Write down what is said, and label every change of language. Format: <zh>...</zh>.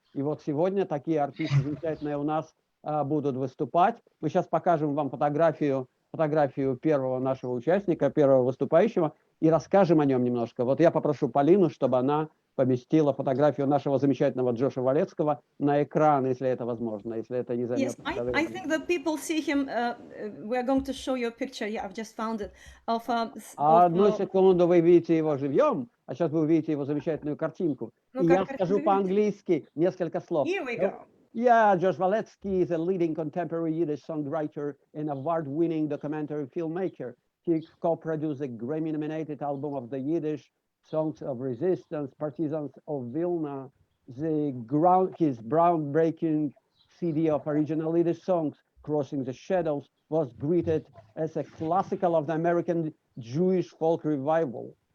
<ru>И вот сегодня такие артисты замечательные у нас будут выступать. Мы сейчас покажем вам фотографию первого нашего участника, первого выступающего, и расскажем о нем немножко. Вот я попрошу Полину, чтобы она поместила фотографию нашего замечательного Джоша Валецкого на экран, если это возможно, если это не займет.</ru> <en>Yes, I think that people see him. We are going to show you a picture. Yeah, I've just found it.</en> <ru>Одну секунду, вы видите его живьем, а сейчас вы увидите его замечательную картинку. И я скажу по-английски несколько слов.</ru> <en>Here we go. Yeah, Josh Waletzky is a leading contemporary Yiddish songwriter and award-winning documentary filmmaker. He co-produced the Grammy-nominated album of the Yiddish Songs of Resistance, Partisans of Vilna. His groundbreaking CD of original Yiddish songs, Crossing the Shadows, was greeted as a classical of the American Jewish folk revival.</en>